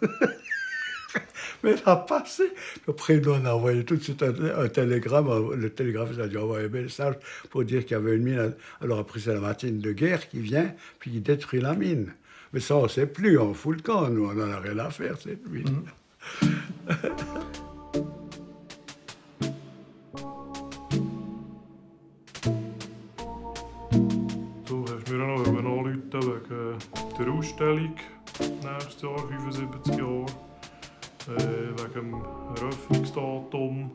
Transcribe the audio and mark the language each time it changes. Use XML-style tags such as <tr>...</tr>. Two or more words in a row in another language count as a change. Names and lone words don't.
<fr>Mais ça a passé. Après, nous, on a envoyé tout de suite un télégramme. Le télégraphiste a dû envoyer un message pour dire qu'il y avait une mine. Alors après, c'est la machine de guerre qui vient, puis qui détruit la mine. Mais ça, on ne sait plus, on fout le camp. Nous, on n'en a rien à faire, cette mine.</fr> <de>So, hast du mir auch noch anrufen wegen der Ausstellung nächstes Jahr, 75 Jahre. Wegen dem Eröffnungsdatum.</de>